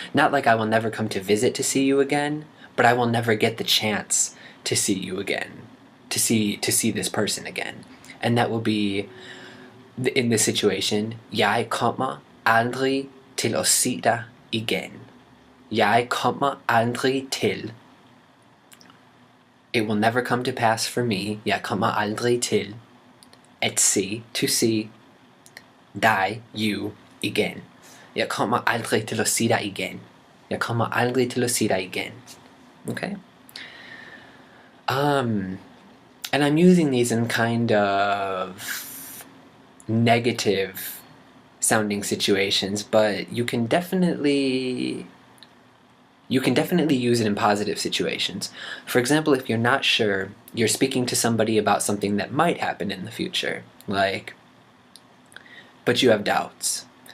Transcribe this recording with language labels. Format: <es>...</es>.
<en>Not like I will never come to visit to see you again, but I will never get the chance to see you again, to see this person again.</en> <da>And that will be, in this situation, jeg kommer aldrig til at se dig igen. Jeg kommer aldrig til.</da> <en>It will never come to pass for me.</en> <da>Jeg kommer aldrig til at se, to see, dig, you, igen. Jeg kommer aldrig til at se dig igen. Jeg kommer aldrig til at se dig igen.</da> <en>Okay? And I'm using these in kind of negative sounding situations, but you can definitely You can definitely use it in positive situations. For example, if you're not sure, you're speaking to somebody about something that might happen in the future, like, but you have doubts.</en>